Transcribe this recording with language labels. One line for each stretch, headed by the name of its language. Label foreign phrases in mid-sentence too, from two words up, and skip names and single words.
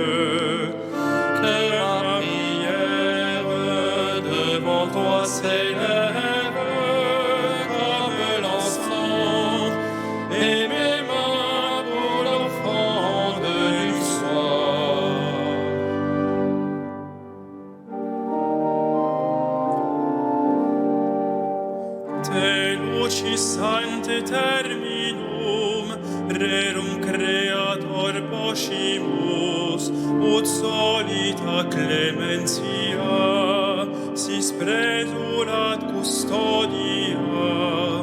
French: Que ma prière devant toi s'élève comme l'encens et mes mains pour l'offrande du soir.
Latin: Te lucis sancte terminum, rerum creator poscimus, ut solita clementia, sis presurat custodia.